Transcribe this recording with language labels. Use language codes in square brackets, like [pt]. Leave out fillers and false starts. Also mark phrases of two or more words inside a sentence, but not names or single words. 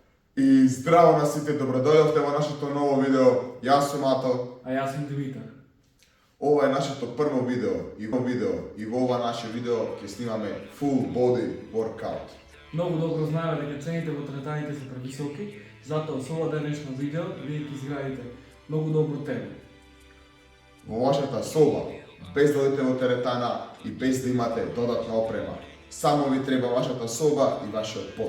[mk] И здраво на сите, добродојавте во нашето ново видео. Јас сум Ато. А јас сум Димитар. Ова е нашето прво видео и во ова наше видео ќе снимаме [en] full body workout. [mk] Многу добро знаеме дека цените во теретаните се превисоки, затоа со ова денешно видео вие ќе изградите многу добро тело. Во вашата соба, без да одите во теретана и без да имате додатна опрема. Само ви треба вашата соба и вашиот пот.